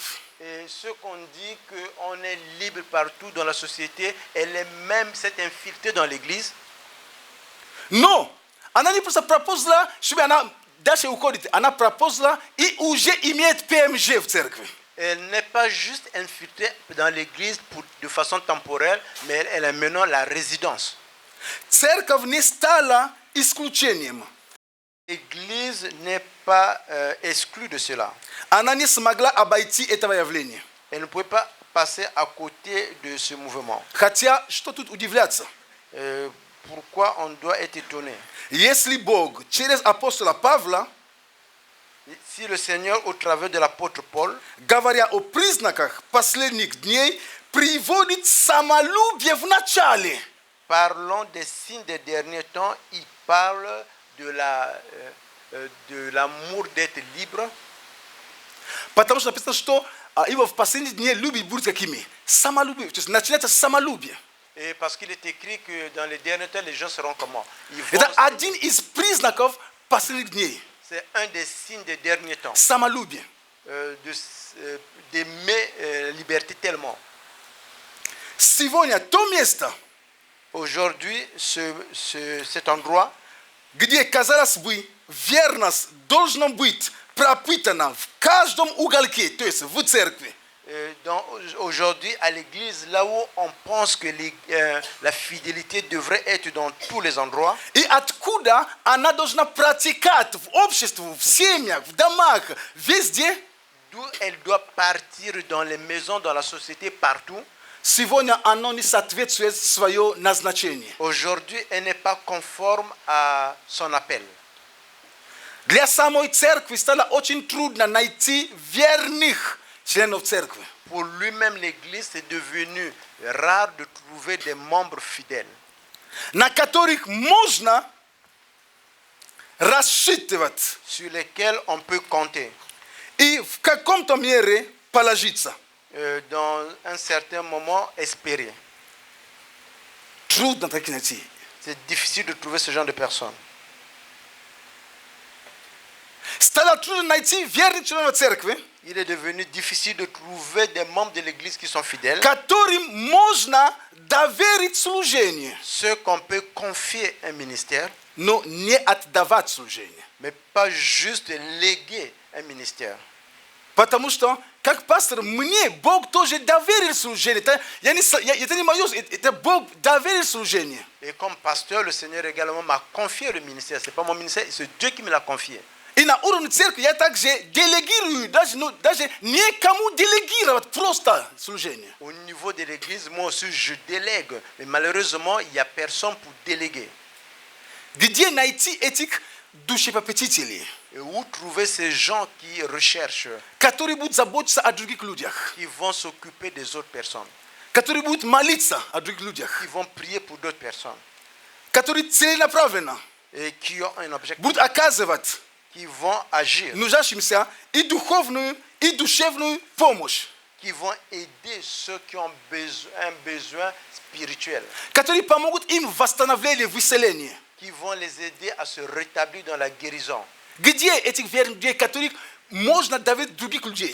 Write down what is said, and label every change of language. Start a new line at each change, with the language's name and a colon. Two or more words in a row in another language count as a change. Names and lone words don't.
French: Et ce qu'on dit qu'on est libre partout dans la société, elle est même s'est infiltrée dans l'église.
Russian: Но она не просто проползла, чтобы она дальше уходит, она проползла и уже имеет ПМЖ в церкви.
French: Elle n'est pas juste infiltrée dans l'église de façon temporaire, mais elle est maintenant la résidence.
Russian: Церковь не стала исключением.
French: L'église n'est pas exclue de cela.
Russian: Она не смогла обойти этого явления.
French: Elle ne pouvait pas passer à côté de ce mouvement.
Russian: Хотя, что тут удивляться?
French: Pourquoi on doit être étonné?
Russian: Если Бог через апостола Павла,
French: Si le Seigneur, au travers de l'apôtre Paul,
Russian: говоря о признаках последних дней, приводит самолюбие в начале.
French: parlant des signes des derniers temps, il parle de l'amour d'être libre.
Russian: Потому что написано, что его в последние дни любить будет какими? Самолюбие. То есть начинается с самолюбия.
French: Et parce qu'il est écrit que dans les derniers temps, les gens seront comment?
Russian: Это один из признаков последних дней.
French: C'est un des signes des derniers temps.
Russian: Самолюбие.
French: D'aimer liberté tellement.
Russian: Сегодня то место,
French: Aujourd'hui, cet endroit,
Russian: где, казалось бы, верность должна быть пропитана в каждом уголке, то есть в церкви.
French: Aujourd'hui, à l'église, là où on pense que la fidélité devrait être dans tous les endroits,
Russian: И откуда она должна протекать в обществе, в семьях, в домах, везде,
French: d'où elle doit partir dans les maisons, dans la société, partout.
Russian: сегодня оно не соответствует свое назначение.
French: Aujourd'hui, elle n'est pas conforme à son appel.
Russian: Для самой церкви стало очень трудно найти верных членов церкви.
French: Pour lui-même, l'église est devenu rare de trouver des membres fidèles
Russian: На которых можно рассчитывать
French: sur lesquels on peut compter.
Russian: и в каком-то мере положиться.
French: Dans un certain moment, espérer.
Russian: Трудно так найти.
French: C'est difficile de trouver ce genre de personnes.
Russian: Стало трудно найти верных членов церкви,
French: Il est devenu difficile de trouver des membres de l'église qui sont fidèles,
Russian: которым можно доверить служение,
French: ceux qu'on peut confier un ministère,
Russian: но не отдавать служение.
French: mais pas juste léguer un ministère.
Russian: Потому что, как пастор, мне Бог тоже доверил служение. Это не мое, это Бог доверил служение.
French: Et comme pasteur, le Seigneur également m'a confié le ministère. Ce n'est pas mon ministère, c'est Dieu qui me l'a confié.
Russian: И на уровне церкви я также делегирую, даже никому делегировать просто служение.
French: Au niveau de l'église, moi aussi, je délègue. Mais malheureusement, il n'y a personne pour déléguer.
Russian: Где найти этих душепопечителей,
French: Et où trouver ces gens qui recherchent,
Russian: которые будут заботиться о других людях,
French: qui vont s'occuper des autres personnes,
Russian: которые будут молиться о других людях,
French: qui vont prier pour d'autres personnes,
Russian: которые целенаправленно
French: et qui ont un objectif,
Russian: будут оказывать
French: qui vont agir,
Russian: нуждающимся и духовную, и душевную помощь,
French: qui vont aider ceux qui ont un besoin spirituel,
Russian: которые помогут им в восстановлении, в исцелении.
French: qui vont les aider à se rétablir dans la guérison.
Russian: Где этих верных людей, которых можно доверить других людей?